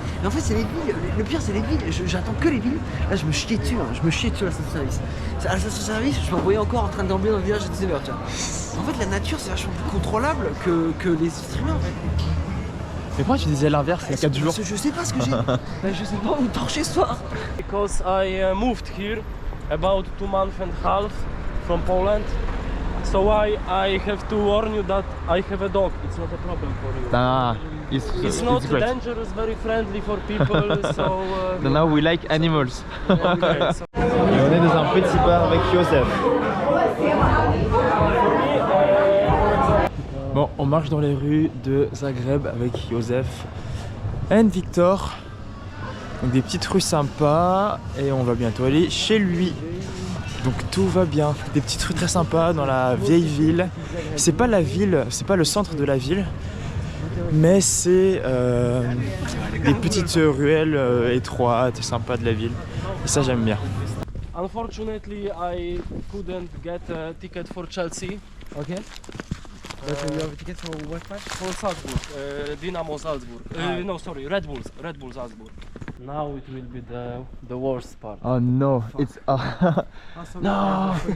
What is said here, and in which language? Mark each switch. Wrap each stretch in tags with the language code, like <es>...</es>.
<fr>Mais en fait, c'est les villes. Le pire, c'est les villes. J'attends que les villes. Là, je me chiais dessus. Je me chiais dessus à la station-service. À la station-service, je m'envoyais encore en train de déambuler dans le village à 19h. En fait, la nature, c'est vachement plus contrôlable que les êtres humains en fait. Mais pourquoi tu disais l'inverse il y a 4 jours? Parce que je sais pas ce que j'ai. Je sais pas où torcher ce soir.</fr> <en>Because I moved here about 2 months and a half from Poland. So I have to warn you that I have a dog. It's not a problem for you. Ah, It's not dangerous, very friendly for people. So Now we like animals. okay, so</en> <fr>Et on est dans un petit bar avec Joseph. Bon, on marche dans les rues de Zagreb avec Joseph et Victor. Donc des petites rues sympas et on va bientôt aller chez lui. Donc tout va bien. Des petites rues très sympas dans la vieille ville. C'est pas la ville, c'est pas le centre de la ville, mais c'est des petites ruelles étroites et sympas de la ville. Et ça j'aime bien.</fr> <en>unfortunately I couldn't get a ticket for Chelsea. Ok. You have a ticket for what match? For Salzburg, Dynamo Salzburg. No, sorry, Red Bull Salzburg. Now it will be the worst part. Oh no, it's no.</en>